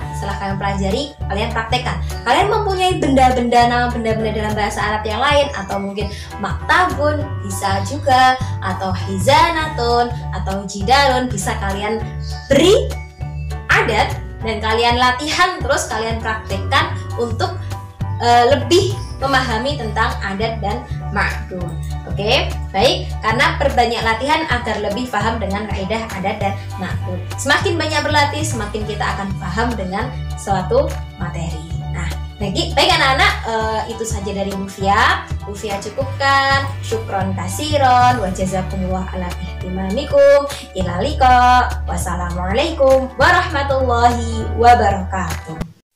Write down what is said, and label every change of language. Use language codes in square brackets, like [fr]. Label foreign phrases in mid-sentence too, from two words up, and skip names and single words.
[id] Setelah kalian pelajari, kalian praktekkan. Kalian mempunyai benda-benda, nama benda-benda dalam bahasa Arab yang lain, atau mungkin maktabun bisa juga, atau hizanatun, atau jidalun, bisa kalian beri adat dan kalian latihan terus kalian praktekkan untuk lebih memahami tentang adat dan ma'dud. Oke, baik, karena perbanyak latihan agar lebih paham dengan kaidah adat dan ma'dud. Semakin banyak berlatih, semakin kita akan paham dengan suatu materi. Nah, baik anak-anak, itu saja dari Mufia. Mufia cukupkan. [ar] شكرا كثيرا وجزاكم الله على اهتمامكم. إلى اللقاء. والسلام عليكم ورحمة الله وبركاته.